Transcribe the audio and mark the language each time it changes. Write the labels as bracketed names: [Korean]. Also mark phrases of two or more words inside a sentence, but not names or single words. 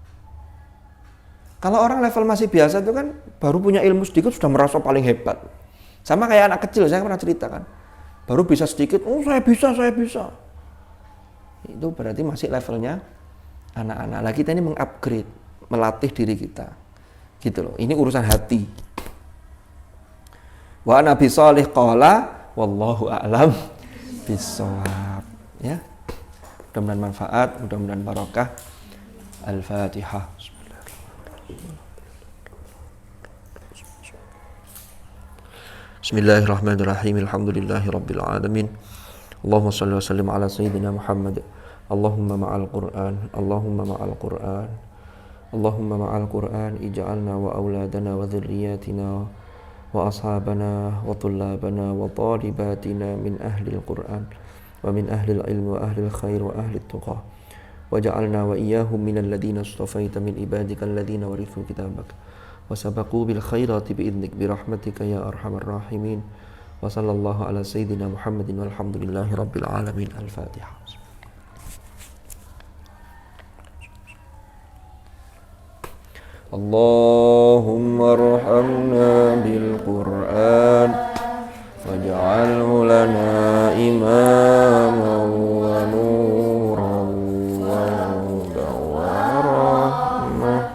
[Indonesian] Kalau orang level masih biasa itu kan baru punya ilmu sedikit sudah merasa paling hebat. Sama kayak anak kecil, saya pernah ceritakan. Baru bisa sedikit, oh saya bisa. Itu berarti masih levelnya anak-anak. Lah kita ini mengupgrade, melatih diri kita. Gitu loh. Ini urusan hati. [Arabic] ونبي صالح قال والله أعلم بالصواب. [Indonesian] Ya. Mudah-mudahan manfaat, mudah-mudahan barokah. [Arabic] Al-Fatihah. بسم الله الرحمن الرحيم. الحمد لله رب العالمين. اللهم صل وسلم على سيدنا محمد. اللهم مع القرآن. اللهم مع القرآن. اللهم مع القرآن اجعلنا وأولادنا وذرياتنا وأصحابنا وطلابنا وطالباتنا من أهل القرآن ومن أهل العلم وأهل الخير وأهل التقى. واجعلنا وإياهم من الذين اصطفيت من عبادك الذين ورثوا كتابك وسبقوا بالخيرات بإذنك برحمتك يا أرحم الراحمين. وصلى الله على سيدنا محمد والحمد لله رب العالمين. Al-Fatihah. اللهم ارحمنا بالقرآن واجعله لنا إماما ونورا وهدى ورحمة.